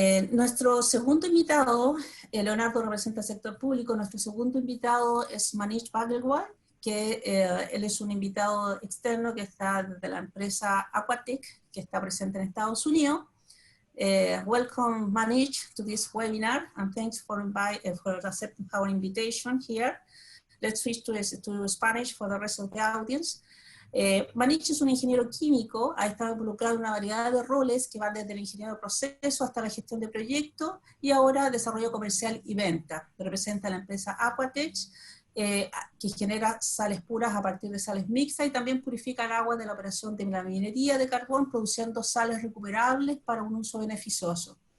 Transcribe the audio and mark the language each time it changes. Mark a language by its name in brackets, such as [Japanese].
[Spanish] Nuestro segundo invitado, Leonardo representa el sector público, nuestro segundo invitado es Manish Bagelwar, que él es un invitado externo que está de la empresa Aquatec, que está presente en Estados Unidos. [English] Welcome Manish to this webinar, and thanks for accepting our invitation here. Let's switch to Spanish for the rest of the audience. [Spanish] Manish es un ingeniero químico, ha estado involucrado en una variedad de roles que van desde el ingeniero de proceso hasta la gestión de proyectos y ahora desarrollo comercial y venta. Representa a la empresa Aquatech, que genera sales puras a partir de sales mixtas y también purifica el agua de la operación de la minería de carbón, produciendo sales recuperables para un uso beneficioso.